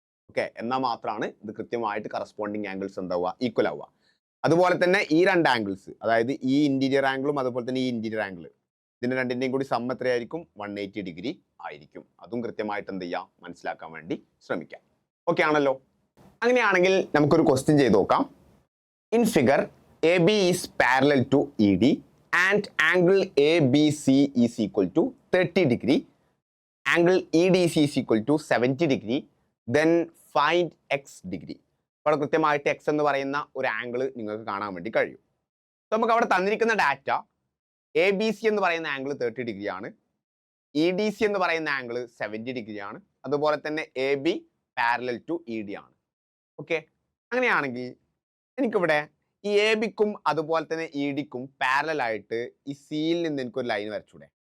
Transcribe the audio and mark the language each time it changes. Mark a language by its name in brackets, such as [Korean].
[Malayalam] Okay, എന്നാൽ മാത്രമാണ് ഇത് കൃത്യമായിട്ട് കറസ്പോണ്ടിങ് ആംഗിൾസ് എന്താവുക, ഈക്വൽ ആവുക. അതുപോലെ തന്നെ ഈ രണ്ട് ആംഗിൾസ്, അതായത് ഈ ഇന്റീരിയർ ആംഗിളും അതുപോലെ തന്നെ ഈ ഇന്റീരിയർ ആംഗിൾ, ഇതിന്റെ രണ്ടിന്റെയും കൂടി സം എത്രയായിരിക്കും, 180 ഡിഗ്രി ആയിരിക്കും. അതും കൃത്യമായിട്ട് എന്ത് ചെയ്യാം, മനസ്സിലാക്കാൻ വേണ്ടി ശ്രമിക്കാം. ഓക്കെ ആണല്ലോ. അങ്ങനെയാണെങ്കിൽ നമുക്കൊരു ക്വസ്റ്റ്യൻ ചെയ്ത് നോക്കാം. [English] In figure AB is parallel to ED and angle ABC is equal to 30 degree, angle EDC is equal to 70 degree, then find x degree. [Malayalam] അപ്പോൾ കൃത്യമായിട്ട് x എന്ന് പറയുന്ന ഒരു ആംഗിൾ നിങ്ങൾക്ക് കാണാൻ വേണ്ടി കഴിയും. അപ്പോൾ നമുക്ക് അവിടെ തന്നിരിക്കുന്ന ഡാറ്റ ABC എന്ന് പറയുന്ന ആംഗിൾ 30 ഡിഗ്രി ആണ്, EDC എന്ന് പറയുന്ന ആംഗിൾ 70 ഡിഗ്രി ആണ്, അതുപോലെ തന്നെ AB പാരലൽ ടു ED ആണ്. ഓക്കെ, അങ്ങനെയാണെങ്കിൽ എനിക്കിവിടെ ഈ എ ബിക്കും അതുപോലെ തന്നെ ഇ ഡിക്കും പാരലൽ ആയിട്ട് ഈ സിയിൽ നിന്ന് എനിക്കൊരു ലൈൻ വരച്ചൂടെ.